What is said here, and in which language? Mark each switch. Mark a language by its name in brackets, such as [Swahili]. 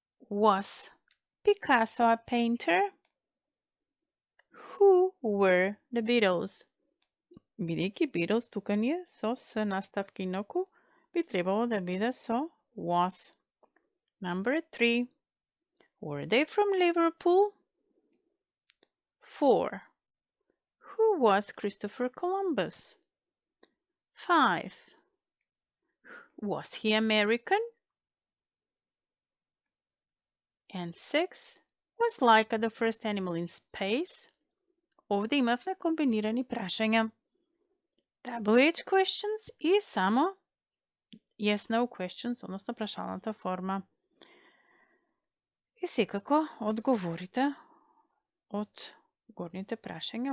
[English] Was Picasso a painter? Who were the Beatles? [Macedonian] Бидејќи Beatles тука ни е со с наставки инаку, би требало да биде со was. [English] Number 3. Were they from Liverpool? 4. Who was Christopher Columbus? 5. Was he American? And 6. Was Laika the first animal in space? [Macedonian] Овде имавме комбинирани прашања. WH questions и само yes no questions, односно прашалната форма. И секако одговорите од горните прашања.